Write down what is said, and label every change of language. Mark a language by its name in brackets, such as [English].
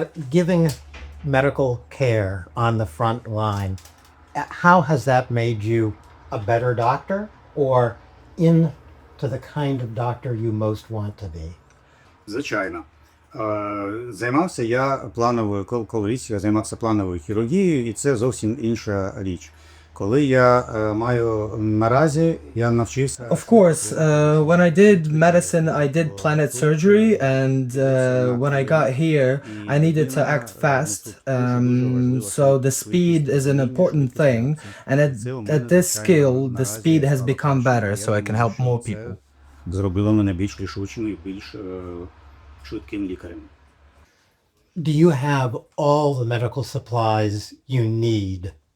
[English] Giving medical care on the front line, how has that made you a better doctor or into the kind of doctor you most want to be? [Ukrainian] Звичайно. Займався я колись я займався плановою хірургією, і це зовсім інша річ. Коли я маю наразі, я навчився... [English] Of course, when I did medicine, I did planet surgery, and when I got here, I needed to act fast. So the speed is an important thing, and at this skill, the speed has become better, so I can help more people. [Ukrainian] Зробило мене більш рішучим і більш швидким лікарем. [English] Do you have all the medical supplies you need?